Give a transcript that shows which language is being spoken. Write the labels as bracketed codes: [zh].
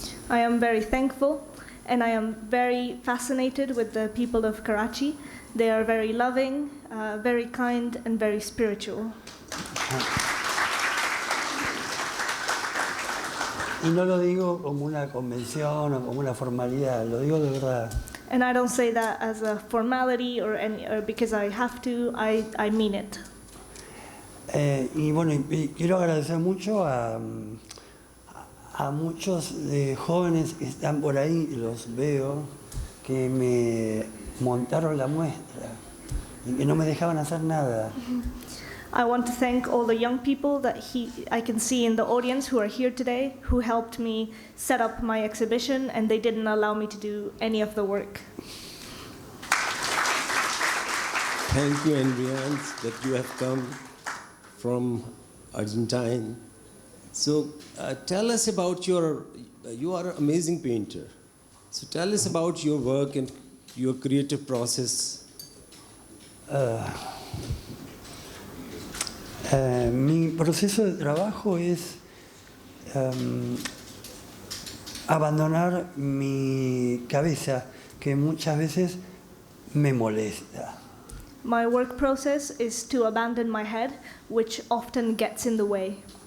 [en] I am very thankful, and I am very fascinated with the people of Karachi. They are very loving, very kind, and very spiritual. [es] Y no lo digo como una convención o como una formalidad, lo digo de verdad. [en] And I don't say that as a formality or because I have to. I mean it. [es] Y bueno, y quiero agradecer mucho a muchos jóvenes que están por ahí, los veo, que me montaron la muestra y que no me dejaban hacer nada. [en] I want to thank all the young people that I can see in the audience who are here today, who helped me set up my exhibition, and they didn't allow me to do any of the work. Thank you, Adrian, that you have come from Argentina. So tell us about you are an amazing painter. So tell us about your work and your creative process. [es] Mi proceso de trabajo es abandonar mi cabeza, que muchas veces me molesta. [en] My work process is to abandon my head, which often gets in the way.